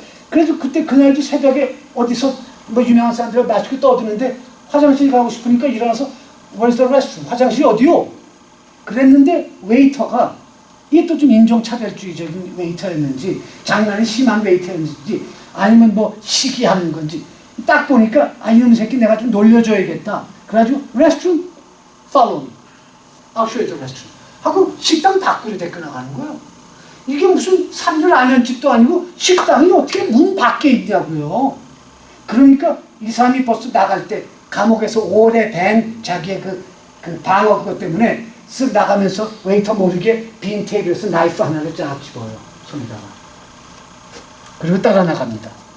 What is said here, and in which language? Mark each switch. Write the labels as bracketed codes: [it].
[ko] 그래도 그날도 새벽에 어디서 뭐 유명한 사람들하고 마시고 떠드는데 화장실 가고 싶으니까 일어나서 [en] Where's the restroom? [ko] 화장실이 어디요? 그랬는데 웨이터가 이게 또 좀 인종차별주의적인 웨이터였는지 장난이 심한 웨이터였는지 아니면 뭐 시기하는 건지 딱 보니까 아 이놈 새끼 내가 좀 놀려줘야겠다. 그래가지고 [en] restroom, follow me. I'll show you the restroom. [ko] 하고 식당 밖으로 데리고 나가는 거예요. 이게 무슨 삼륜라면집도 아니고 식당이 어떻게 문 밖에 있냐고요. 그러니까 이 사람이 벌써 나갈 때 감옥에서 오래 밴 자기의 그 방어 그것 때문에 쓱 나가면서 웨이터 모르게 빈 테이블에서 나이프 하나를 쫙 집어요. 손에다가. 그리고 따라 나갑니다.